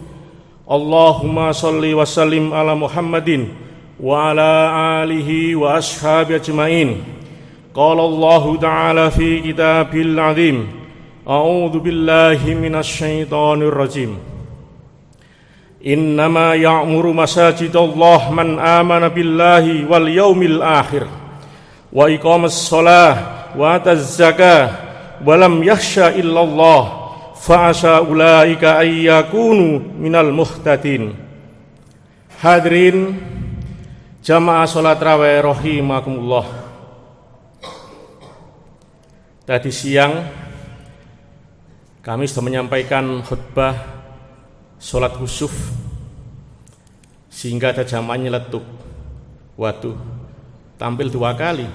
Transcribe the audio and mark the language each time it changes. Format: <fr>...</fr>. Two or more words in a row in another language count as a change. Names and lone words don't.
<ar>اللهم صل وسلم على محمد وعلى آله وأصحابه أجمعين. قال الله تعالى في الكتاب العظيم. أعوذ بالله من الشيطان الرجيم. إنما يعمر مساجد الله من آمن بالله واليوم الآخر وأقام الصلاة وآتى الزكاة ولم يخش إلا الله فعسى أولئك أن يكونوا من المهتدين.</ar> <id>Hadirin jamaah salat raweh rahimakumullah. Tadi siang kami sudah menyampaikan khutbah salat khusuf sehingga ada jamaah nyeletuk. Waduh, tampil 2 kali.</id>